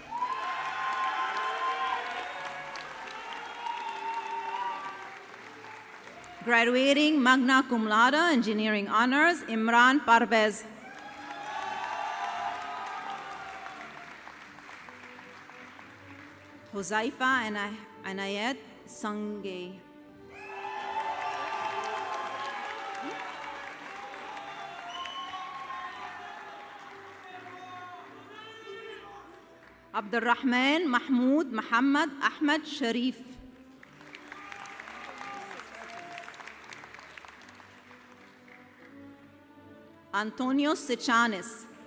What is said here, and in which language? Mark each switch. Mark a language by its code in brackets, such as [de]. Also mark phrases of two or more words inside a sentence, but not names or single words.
[en] Graduating magna cum laude engineering honors Imran Parvez. Huzaifa Anayat Sangay. [ar] عبد الرحمن محمود محمد أحمد شريف. أنطونيو سيتشانس.